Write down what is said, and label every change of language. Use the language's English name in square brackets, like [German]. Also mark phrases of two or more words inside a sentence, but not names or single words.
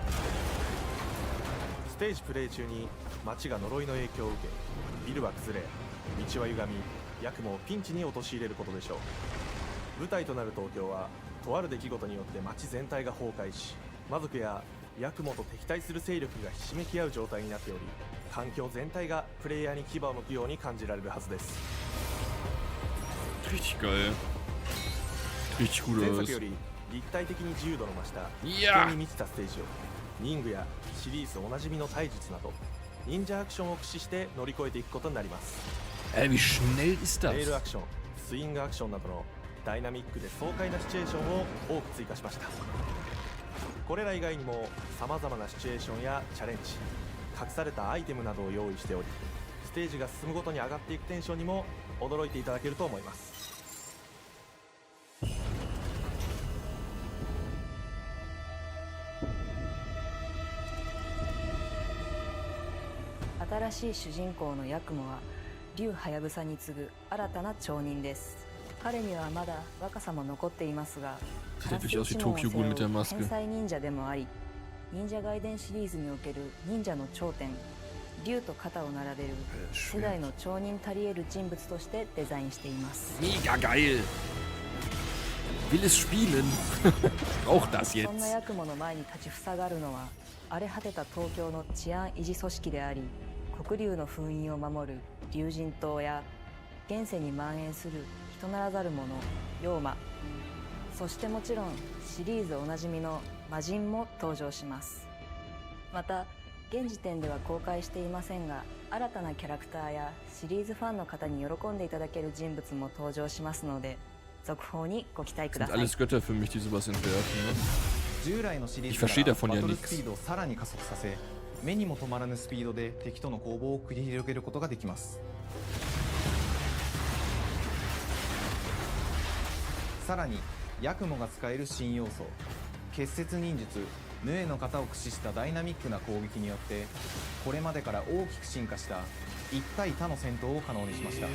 [Japanese] ステージプレイ中に街が呪いの影響を受け、ビルは崩れ、道は歪み、ヤクモをピンチに陥れることでしょう。舞台となる東京はとある出来事によって街全体が崩壊し、魔族やヤクモと敵対する勢力がひしめき合う状態になっており、環境全体がプレイヤーに牙を向くように感じられるはずです。 [German] Richtig geil. Richtig gut [Japanese] 前 [German] aus. [Japanese] 作より立体的に自由度の増した危いや険に満ちたステージを忍具やシリーズおなじみの体術など忍者アクションを駆使して乗り越えていくことになります。 [German] Wie schnell ist [Japanese] レールア [German] das? [Japanese] クション、スイングアクションなどのダイナミックで爽快なシチュエーションを多く追加しました。これら以外にも様々なシチュエーションやチャレンジ、隠されたアイテムなどを用意しており、ステージが進むごとに上がっていくテンションにも驚いていただけると思います。新しい主人公のヤクモは竜ハヤブサに次ぐ新たな町人です。彼にはまだ若さも残っていますが、 [German] Sieht ja wirklich aus wie Tokyo Ghoul mit der [Japanese] 天 [German] Maske. [Japanese] 才忍者でもあり、忍者外伝シリーズにおける忍者の頂点、竜と肩を並べる世代の町人たり得る人物としてデザインしています。 [German] Mega geil. Will es spielen. Braucht das [Japanese] そんな [German] jetzt. [Japanese] ヤクモの前に立ちふさがるのは荒れ果てた東京の治安維持組織であり、黒竜の封印を守る竜神島や現世に蔓延する人ならざる者妖魔、そしてもちろんシリーズおなじみの魔人も登場します。また現時点では公開していませんが、新たなキャラクターやシリーズファンの方に喜んでいただける人物も登場しますので、続報にご期待くだ [German] Sind [Japanese] さい。 [German] alles Götter für mich, die sowas entwerfen. Ne? [Japanese] 従来のシリー [German] Ich [Japanese] ズ [German] verstehe [Japanese] から [German] davon [Japanese] バ [German] ja [Japanese] トル [German] nichts. [Japanese] スピードをさらに加速させ、目にも止まらぬスピードで敵との攻防を繰り広げることができます。さらにヤクモが使える新要素、結節忍術ヌエの型を駆使したダイナミックな攻撃によって、これまでから大きく進化した一対他の戦闘を可能にしました。